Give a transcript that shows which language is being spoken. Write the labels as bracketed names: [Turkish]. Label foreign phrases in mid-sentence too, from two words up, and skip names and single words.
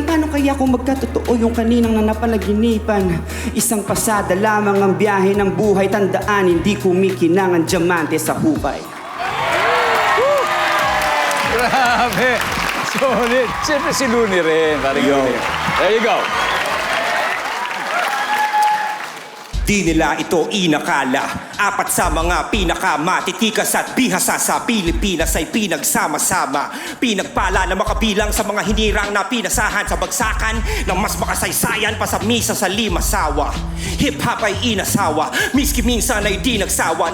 [Filipino] Paano kaya kung magkatotoo yung kaninang nanapalaginipan? Isang pasada lamang ang biyahe ng buhay. Tandaan, hindi kumikinang ang diamante sa hukay. Grabe! Solid! Siyempre si Luni rin. [English] There you go. [Filipino] Di nila ito inakala. Apat sa mga pinakamatitikas at bihasa sa Pilipinas ay pinagsama-sama. Pinagpala na makabilang sa mga hinirang na pinasahan sa bagsakan ng mas makasaysayan pa sa misa sa limasawa. Hip-hop ay inasawa, miski minsan ay di nagsawa.